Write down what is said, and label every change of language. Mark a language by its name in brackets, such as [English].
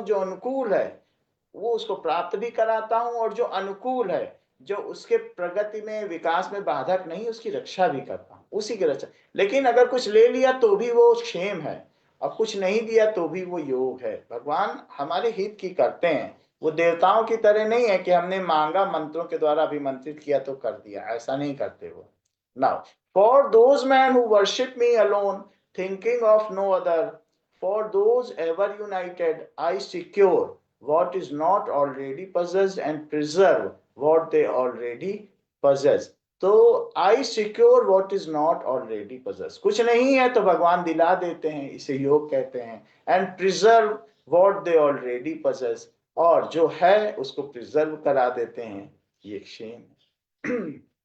[Hindi] जो अनुकूल है वो उसको प्राप्त भी कराता हूं, और जो अनुकूल है, जो उसके प्रगति में विकास में बाधक नहीं, उसकी रक्षा भी करता हूं, उसी की रक्षा। लेकिन अगर कुछ ले लिया तो भी वो क्षेम है, और कुछ नहीं दिया तो भी वो योग है। भगवान हमारे हित की करते हैं, वो देवताओं की तरह नहीं है कि हमने मांगा मंत्रों के द्वारा अभिमंत्रित किया तो कर दिया, ऐसा नहीं करते वो। [English] Now for those man who worship me alone thinking of no other, for those ever united, I secure what is not already possessed and preserve what they already possess. [Hindi] तो [English] I secure what is not already possessed, [Hindi] कुछ नहीं है तो भगवान दिला देते हैं, इसे योग कहते हैं। [English] and preserve what they already possess, [Hindi] और जो है उसको प्रिजर्व करा देते हैं, ये क्षेम है।